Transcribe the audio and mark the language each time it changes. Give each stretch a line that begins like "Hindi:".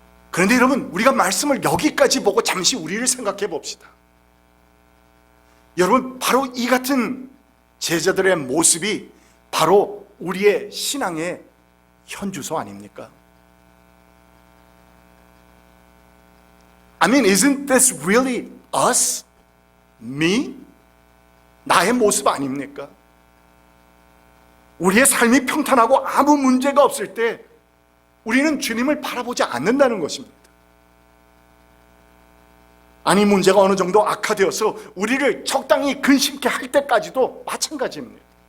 Korean: 그런데 여러분, 우리가 말씀을 여기까지 보고 잠시 우리를 생각해 봅시다. 여러분, 바로 이 같은 제자들의 모습이 바로 우리의 신앙의 현주소 아닙니까?
English: I mean, isn't this really us? Me?
Korean: 나의 모습 아닙니까? 우리의 삶이 평탄하고 아무 문제가 없을 때 우리는 주님을 바라보지 않는다는 것입니다. 아니, 문제가 어느 정도 악화되어서 우리를 적당히 근심케 할 때까지도 마찬가지입니다.